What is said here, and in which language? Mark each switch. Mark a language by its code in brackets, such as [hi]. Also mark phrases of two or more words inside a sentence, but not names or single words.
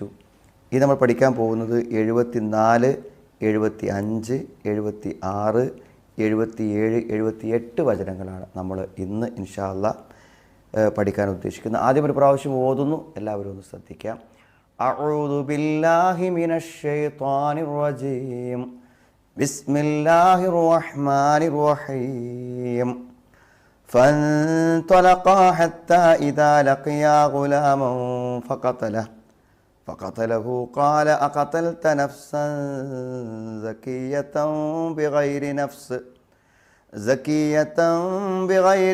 [ml] ഇത് നമ്മൾ പഠിക്കാൻ പോകുന്നത് 74, 75, 76, 77, 78 വചനങ്ങളാണ് നമ്മൾ ഇന്ന് [ar] إن شاء الله [ml] പഠിക്കാൻ ഉദ്ദേശിക്കുന്നത്. ആദ്യം ഒരു പ്രാവശ്യം ഓതുന്നു, എല്ലാവരും ഒന്ന് ശ്രദ്ധിക്കാം. [ar] أعوذ بالله من الشيطان الرجيم. بسم الله الرحمن الرحيم. فانطلقا حتى إذا لقيا غلاما فقتله قال أقتلت نفسا زكية بغير